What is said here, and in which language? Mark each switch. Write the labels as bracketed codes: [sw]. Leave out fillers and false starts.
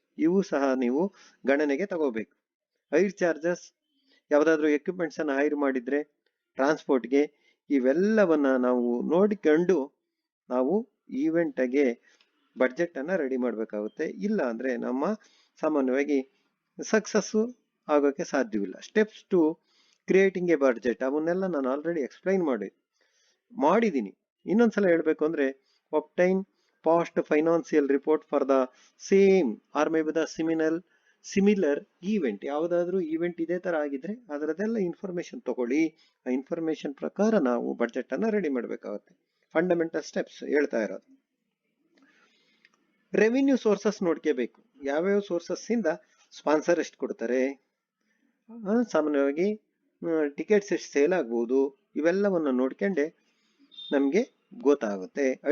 [kn] ಇವು ಸಹ ನೀವು ಗಣನೆಗೆ ತಗೋಬೇಕು. ಹೈರ್ ಚಾರ್ಜಸ್, ಯಾವುದಾದ್ರೂ ಎಕ್ವಿಪ್ಮೆಂಟ್ಸನ್ನು ಹೈರ್ ಮಾಡಿದರೆ ಟ್ರಾನ್ಸ್ಪೋರ್ಟ್ಗೆ, ಇವೆಲ್ಲವನ್ನು ನಾವು ನೋಡಿಕೊಂಡು ನಾವು ಈವೆಂಟ್ಗೆ ಬಡ್ಜೆಟನ್ನು ರೆಡಿ ಮಾಡಬೇಕಾಗುತ್ತೆ. ಇಲ್ಲ ಅಂದರೆ ನಮ್ಮ ಸಾಮಾನ್ಯವಾಗಿ ಸಕ್ಸಸ್ಸು ಆಗೋಕ್ಕೆ ಸಾಧ್ಯವಿಲ್ಲ. [en] steps to creating a budget, [kn] ಅವನ್ನೆಲ್ಲ ನಾನು ಆಲ್ರೆಡಿ ಎಕ್ಸ್ಪ್ಲೈನ್ ಮಾಡಿದ್ದೀನಿ. ಇನ್ನೊಂದ್ಸಲ ಹೇಳಬೇಕು ಅಂದರೆ, [en] obtain past financial report for the same or maybe the similar [kn] similar event, ಯಾವುದಾದ್ರೂ ಈವೆಂಟ್ ಇದೇ ತರ ಆಗಿದ್ರೆ ಅದರದೆಲ್ಲ ಇನ್ಫಾರ್ಮೇಶನ್ ತಗೊಳ್ಳಿ. ಆ ಇನ್ಫಾರ್ಮೇಶನ್ ಪ್ರಕಾರ ನಾವು ಬಡ್ಜೆಟ್ ಅನ್ನ ರೆಡಿ ಮಾಡಬೇಕಾಗುತ್ತೆ. ಫಂಡಮೆಂಟಲ್ ಸ್ಟೆಪ್ಸ್ ಹೇಳ್ತಾ ಇರೋದು. ರೆವಿನ್ಯೂ ಸೋರ್ಸಸ್ ನೋಡ್ಕೋಬೇಕು. ಯಾವ್ಯಾವ ಸೋರ್ಸಸ್ ಇಂದ ಸ್ಪಾನ್ಸರ್ ಎಷ್ಟು ಕೊಡ್ತಾರೆ, ಸಾಮಾನ್ಯವಾಗಿ ಟಿಕೆಟ್ಸ್ ಎಷ್ಟು ಸೇಲ್ ಆಗ್ಬೋದು, ಇವೆಲ್ಲವನ್ನು ನೋಡ್ಕೊಂಡೆ ನಮಗೆ ಗೊತ್ತಾಗುತ್ತೆ.